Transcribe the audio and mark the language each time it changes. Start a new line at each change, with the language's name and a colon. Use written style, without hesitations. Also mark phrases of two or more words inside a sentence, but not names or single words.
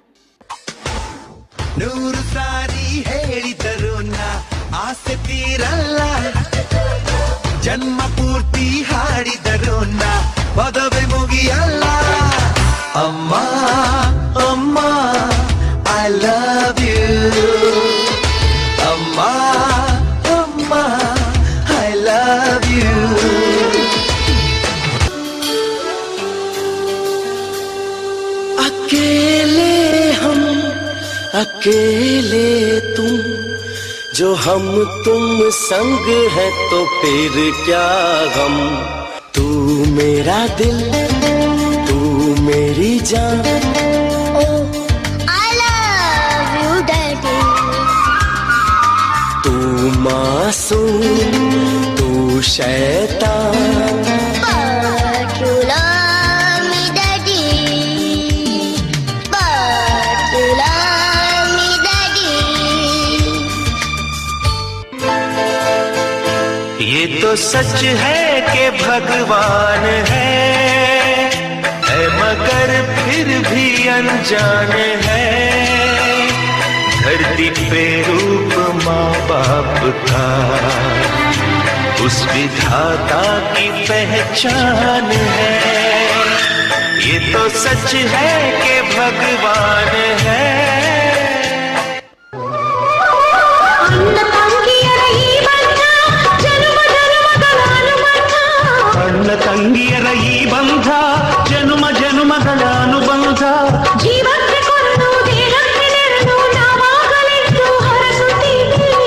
Kannada: ನೂರು ಸಾರಿ ಹೇಳಿದರು ನಾ ಆಸೆ ತೀರಲ್ಲ, ಜನ್ಮ ಪೂರ್ತಿ ಹಾಡಿದರು ನಾ ಪದವಿ ಮುಗಿಯಲ್ಲ. ಅಮ್ಮ ಅಮ್ಮ
English: I love you,
Kannada: ಅಮ್ಮ ಅಮ್ಮ
English: I love you.
Hindi: अकेले हम अकेले तुम, जो हम तुम संग है तो फिर क्या गम. तू मेरा दिल, तू मेरी जान.
English: I love you daddy.
Hindi: तू मासूम, तू शैतान.
English: But you love me daddy. But you love me daddy.
Hindi: ये तो सच है कि भगवान है मगर फिर भी अनजान है. धरती पे रूप माँ बाप का उस विधाता की पहचान है. ये तो सच है कि भगवान है.
Kannada: ಅಣ್ಣ ತಂಗಿಯರ ಈ ಬಂಧ ಜನುಮ ಜನುಮಗಳ ಅನುಬಂಧ. ಜೀವಕ್ಕೆ ಕೊಂಡು ದೇಹಕ್ಕೆ ನೆರಳು ನಾವಾಗಲೆಂದು ಹರಸುತ್ತೀವಿ.